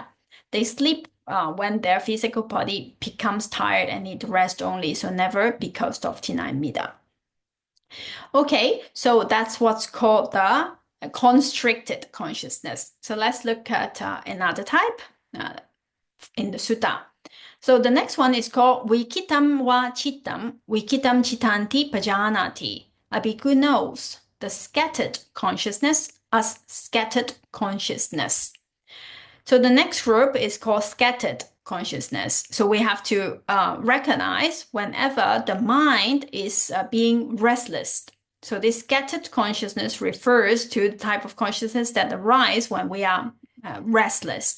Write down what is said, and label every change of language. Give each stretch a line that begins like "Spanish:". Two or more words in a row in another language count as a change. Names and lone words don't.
English: They sleep when their physical body becomes tired and need rest only, so never because of Tina and Mida. Okay, so that's what's called the constricted consciousness. So let's look at another type in the sutta. So the next one is called
Pali: Vikitam va chittam, Vikitam chitanti pajanati.
English: A bhikkhu knows the scattered consciousness as scattered consciousness. So the next group is called scattered consciousness. So we have to recognize whenever the mind is being restless. So this scattered consciousness refers to the type of consciousness that arises when we are restless.